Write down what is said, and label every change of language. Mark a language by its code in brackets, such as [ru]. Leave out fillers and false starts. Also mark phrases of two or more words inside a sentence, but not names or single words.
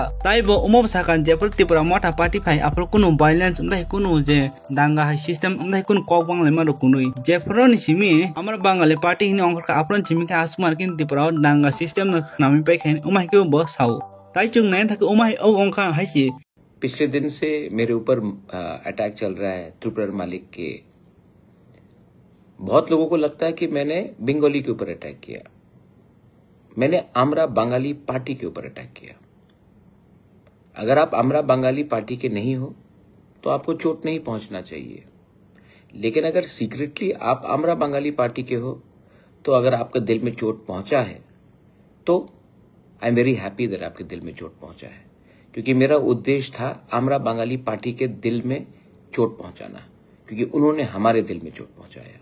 [trp] Tai bo umum sakan je Tripura mota party phai apro kuno violence umdai kuno je danga hai system umdai kun kokbang lema ro kunui. Je phron simi amar Bangali party ni ongkar ka apron chimi ka asmar kin Tripura danga system na nami pai khain umai ke bo sau. Tai chung nai thak umai o ongkha hai chi. [hi] पिछले दिन से मेरे ऊपर अटैक चल रहा है त्रिपुरा मालिक के। बहुत लोगों को लगता है कि मैंने बंगाली के ऊपर अटैक किया। मैंने आमरा बंगाली पार्टी के ऊपर अटैक किया। अगर आप आमरा बंगाली पार्टी के नहीं हो तो आपको चोट नहीं पहुंचना चाहिए, लेकिन अगर सीक्रेटली आप आमरा बंगाली पार्टी के हो तो अगर आपके दिल में चोट पहुंचा है तो [en] I am very happy that [hi] आपके दिल में चोट पहुंचा है, क्योंकि मेरा उद्देश्य था आमरा बंगाली पार्टी के दिल में चोट पहुंचाना, क्योंकि उन्होंने हमारे दिल में चोट पहुंचाया।